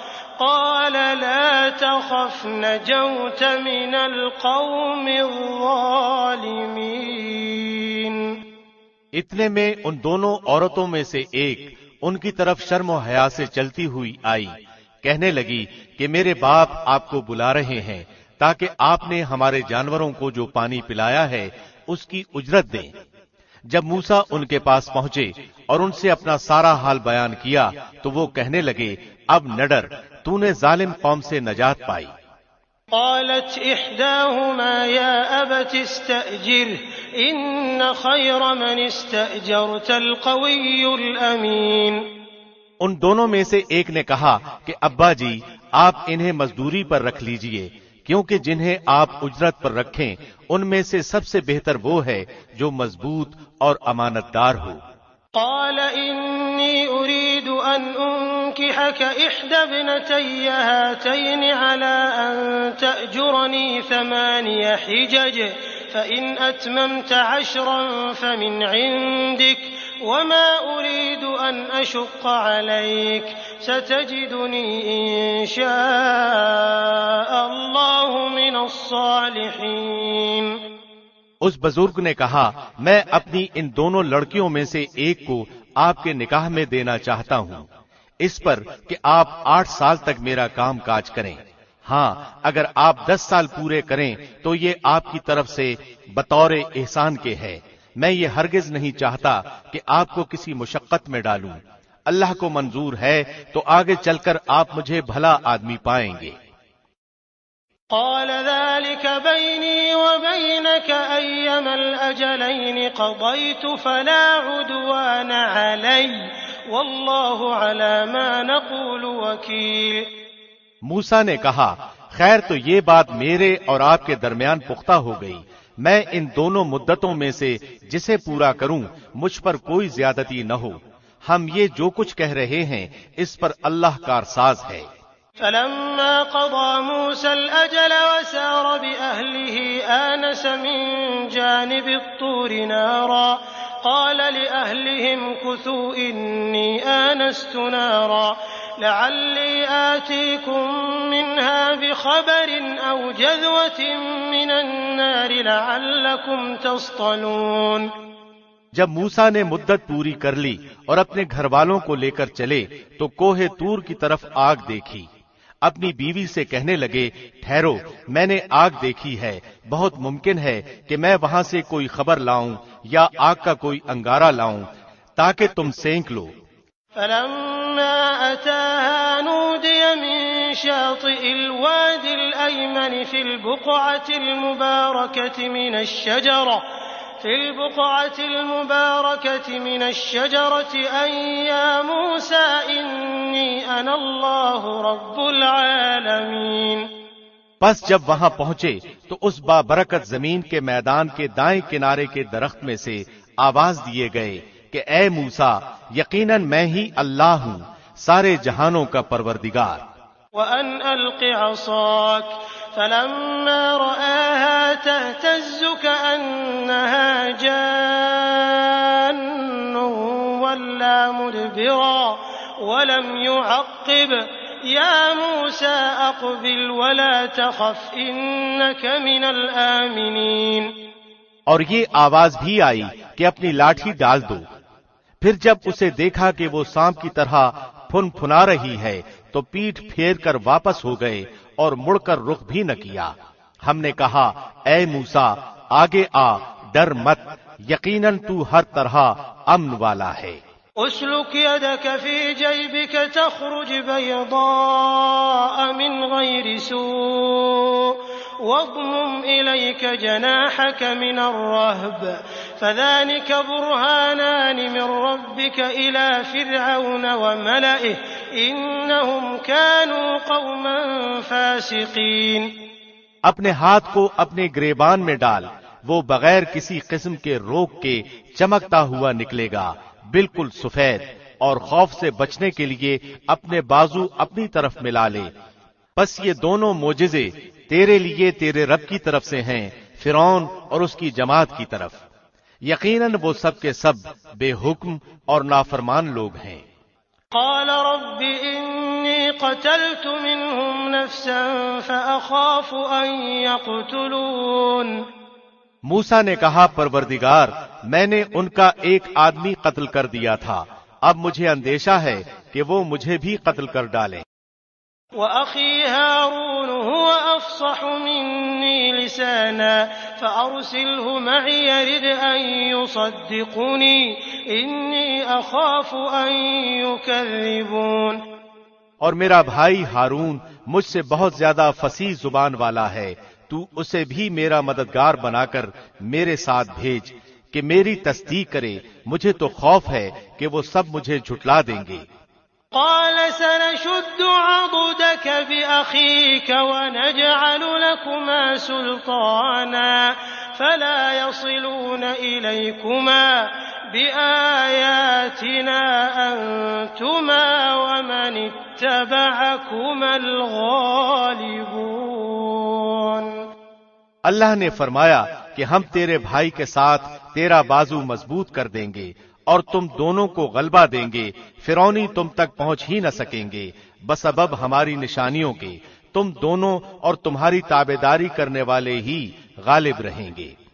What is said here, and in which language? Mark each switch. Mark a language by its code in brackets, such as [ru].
[ar] قال لا تخف نجوت من القوم الظالمين۔ [ur] اتنے میں ان دونوں عورتوں میں سے ایک ان کی طرف شرم و حیا سے چلتی ہوئی آئی کہنے لگی کہ میرے باپ آپ کو بلا رہے ہیں تاکہ آپ نے ہمارے جانوروں کو جو پانی پلایا ہے اس کی اجرت دیں۔ جب موسیٰ ان کے پاس پہنچے اور ان سے اپنا سارا حال بیان کیا تو وہ کہنے لگے اب نہ ڈر تو نے ظالم قوم سے نجات پائی۔ [ar] قالت إحداهما يا أبت استأجره إن خير من استأجرت القوي الأمين۔ [ur] ان دونوں میں سے ایک نے کہا کہ ابا جی آپ انہیں مزدوری پر رکھ لیجئے، کیونکہ جنہیں آپ اجرت پر رکھیں ان میں سے سب سے بہتر وہ ہے جو مضبوط اور امانت دار ہو۔ [ar] قال إني أريد أن أنكحك إحدى ابنتي هاتين على أن تأجرني 8 حجج فإن أتممت 10 فمن عندك وما أريد أن أشق عليك ستجدني إن شاء الله من الصالحين۔ [ur] اس بزرگ نے کہا میں اپنی ان دونوں لڑکیوں میں سے ایک کو آپ کے نکاح میں دینا چاہتا ہوں، اس پر کہ آپ 8 سال تک میرا کام کاج کریں۔ ہاں اگر آپ 10 سال پورے کریں تو یہ آپ کی طرف سے بطور احسان کے ہے، میں یہ ہرگز نہیں چاہتا کہ آپ کو کسی مشقت میں ڈالوں، اللہ کو منظور ہے تو آگے چل کر آپ مجھے بھلا آدمی پائیں گے۔ [ar] قال ذلك بيني وبينك أيما الأجلين قضيت فلا عدوان علي والله على ما نقول وكيل۔ [ur] موسیٰ نے کہا خیر تو یہ بات میرے اور آپ کے درمیان پختہ ہو گئی، میں ان دونوں مدتوں میں سے جسے پورا کروں مجھ پر کوئی زیادتی نہ ہو، ہم یہ جو کچھ کہہ رہے ہیں اس پر اللہ کارساز ہے۔ [ar] فلما قضى موسى الأجل وسار بأهله آنس من جانب الطور نارا قال لأهلهم كثوا إني آنست نارا لعلي آتيكم منها بخبر أو جذوة من النار لعلكم تصطلون۔ [ur] جب موسیٰ نے مدت پوری کر لی اور اپنے گھر والوں کو لے کر چلے تو کوہ طور کی طرف آگ دیکھی، اپنی بیوی سے کہنے لگے ٹھہرو میں نے آگ دیکھی ہے، بہت ممکن ہے کہ میں وہاں سے کوئی خبر لاؤں یا آگ کا کوئی انگارہ لاؤں تاکہ تم سینک لو۔ [ar] فلما أتاها نودي من شاطئ الوادي الأيمن في البقعة المباركة من الشجرة أن يا موسى إني أنا الله رب العالمين۔ [ur] پس جب وہاں پہنچے تو اس بابرکت زمین کے میدان کے دائیں کنارے کے درخت میں سے آواز دیے گئے کہ اے موسیٰ یقیناً میں ہی اللہ ہوں سارے جہانوں کا پروردگار۔ [ar] وأن ألق عصاك فلما رآها تهتز كأنها جان ولا مدبرا ولم يعقب يا موسى أقبل ولا تخف إنك من الآمنين۔ [ur] اور یہ آواز بھی آئی کہ اپنی لاٹھی ڈال دو۔ پھر جب اسے دیکھا کہ وہ سانپ کی طرح پھن پھنا رہی ہے تو پیٹھ پھیر کر واپس ہو گئے اور مڑ کر رخ بھی نہ کیا۔ ہم نے کہا اے موسیٰ آگے آ، ڈر مت، یقیناً تو ہر طرح امن والا ہے۔ [ar] اسلك يدك في جيبك تخرج بيضاء من غير سوء واضمم إليك جناحك من الرهب فذلك برهانان من ربك إلى فرعون وملئه إنهم كانوا قوما فاسقين۔ [ur] اپنے ہاتھ کو اپنے گریبان میں ڈال، وہ بغیر کسی قسم کے روک کے چمکتا ہوا نکلے گا، بالکل سفید، اور خوف سے بچنے کے لیے اپنے بازو اپنی طرف ملا لے۔ پس یہ دونوں معجزے تیرے لیے تیرے رب کی طرف سے ہیں، فرعون اور اس کی جماعت کی طرف، یقیناً وہ سب کے سب بے حکم اور نافرمان لوگ ہیں۔ [ar] قال رب إني قتلت منهم نفسا فأخاف أن يقتلون۔ [ur] موسیٰ نے کہا پروردگار میں نے ان کا ایک آدمی قتل کر دیا تھا، اب مجھے اندیشہ ہے کہ وہ مجھے بھی قتل کر ڈالیں۔ [ar] وأخي هارون هو أفصح مني لسانا فأرسله معي يرد أن يصدقني إني أخاف أن يكذبون۔ [ur] اور میرا بھائی ہارون مجھ سے بہت زیادہ فصیح زبان والا ہے، تو اسے بھی میرا مددگار بنا کر میرے ساتھ بھیج کہ میری تصدیق کرے، مجھے تو خوف ہے کہ وہ سب مجھے جھٹلا دیں گے۔ [ar] قال سنشد عضدك بأخيك ونجعل لكما سلطانا فلا يصلون إليكما بآياتنا أنتما ومن اتبعكما الغالبون۔ [ur] اللہ نے فرمایا کہ ہم تیرے بھائی کے ساتھ تیرا بازو مضبوط کر دیں گے اور تم دونوں کو غلبہ دیں گے، فرعونی تم تک پہنچ ہی نہ سکیں گے بسبب ہماری نشانیوں کے، تم دونوں اور تمہاری تابعداری کرنے والے ہی غالب رہیں گے۔